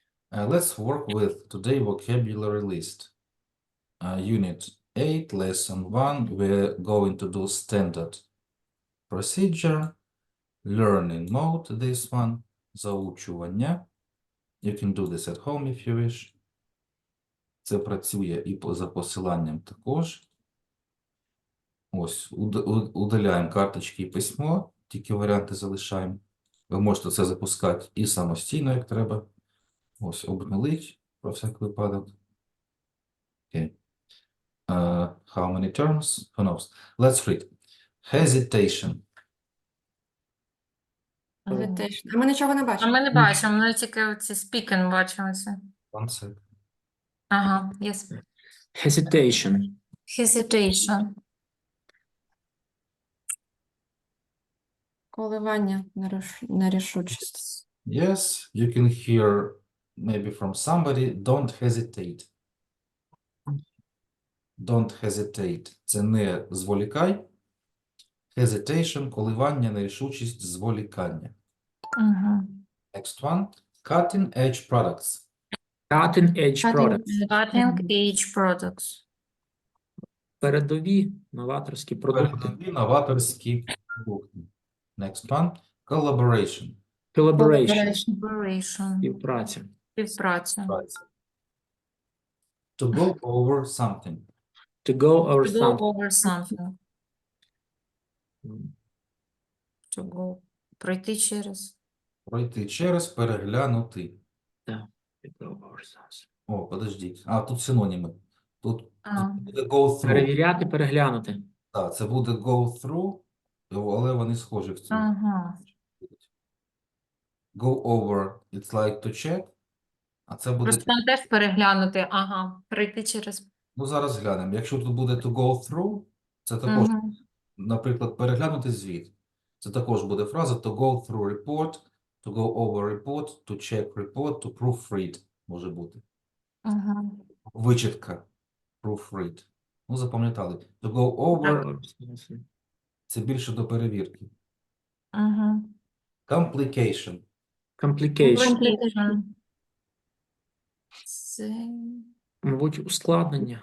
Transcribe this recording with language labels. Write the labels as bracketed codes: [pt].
[en] Let's work with today vocabulary list. Unit 8 Lesson 1, we're going to do standard procedure, learning mode, this one, заучування. You can do this at home if you wish. [uk] Це працює і за посиланням також. Ось, удаляємо карточки і письмо, тільки варіанти залишаємо. Ви можете це запускати і самостійно, як треба. Ось, обнулить, про всяк випадок. [en] Okay. How many terms? Who knows? Let's read. Hesitation. [uk] Hesitation. А ми нічого не А бачимо. ми не бачимо, ми тільки ці speaking бачимо це. [en] One sec. Ага, yes. Hesitation. Hesitation. [uk] Коливання, нерішучість. [en] Yes, you can hear maybe from somebody, don't hesitate. Don't hesitate. [uk] Це не зволікай. Hesitation, коливання, нерішучість, зволікання. Угу. [en] Next one. Cutting edge products. Cutting edge products. Cutting edge products. [uk] Передові новаторські продукти. Передові новаторські продукти. [en] Next one. Collaboration. Collaboration. Collaboration. [uk] Співпраця. Співпраця. [en] Праця. To go over something. To go over To go something. over something. To go. [uk] Пройти через. Пройти через, переглянути. [en] To go over something. [uk] О, подождіть. А, тут синоніми. Тут А. буде go through. Перевіряти, переглянути. Так, це буде [en] go through, [uk] але вони схожі в цьому. Ага. [en] Go over, it's like to check. [uk] А це буде, Просто там теж переглянути. Ага. Пройти через. ну зараз глянемо. Якщо тут буде to go through, це також, Угу. наприклад, переглянути звіт. Це також буде фраза [en] to go through report, to go over report, to check report, to proofread [uk] може бути. Угу. Вичитка. Proofread. Ну, запам'ятали. [en] To go over [uk] – це більше до перевірки. Угу. [en] Complication. Complication. Complication. Це... [uk] Мабуть, ускладнення.